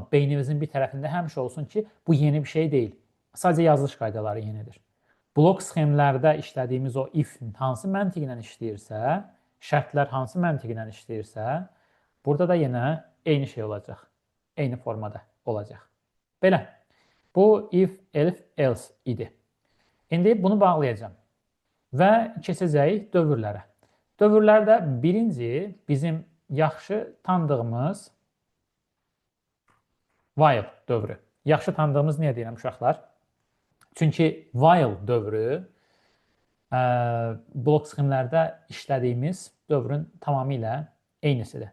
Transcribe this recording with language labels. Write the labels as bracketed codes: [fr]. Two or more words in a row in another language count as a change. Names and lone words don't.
[az] Beyninizin bir tərəfində həmişə olsun ki, bu yeni bir şey deyil. Sadəcə yazılış qaydaları yenidir. Blok sxemlərdə işlədiyimiz o if hansı məntiqlə işləyirsə, şərtlər hansı məntiqlə işləyirsə, burada da yenə eyni şey olacaq. Eyni formada olacaq. Belə. Bu if, elif, else idi. İndi bunu bağlayacağım. Və keçəcəyik dövrlərə. Dövrlərdə birinci bizim yaxşı tanıdığımız while dövrü. Yaxşı tanıdığımız niyə deyirəm uşaqlar? Çünki while dövrü blok sxemlərdə işlədiyimiz dövrün tamamilə eynisidir.